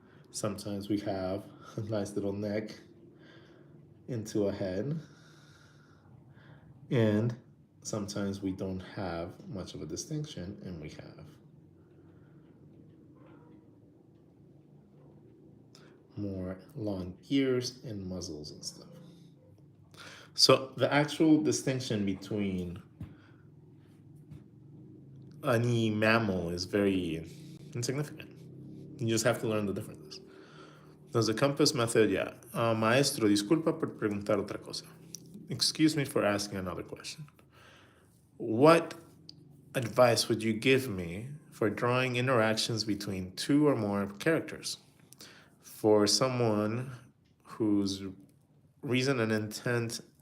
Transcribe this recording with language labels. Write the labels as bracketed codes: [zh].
[en] Sometimes we have a nice little neck into a head, and sometimes we don't have much of a distinction and we have more long ears and muzzles and stuff. So the actual distinction between any mammal is very insignificant. You just have to learn the differences. Entonces, the compass method, yeah. [es] Maestro, disculpa por preguntar otra cosa. [en] Excuse me for asking another question. What advice would you give me for drawing interactions between two or more characters? For someone whose reason and intent.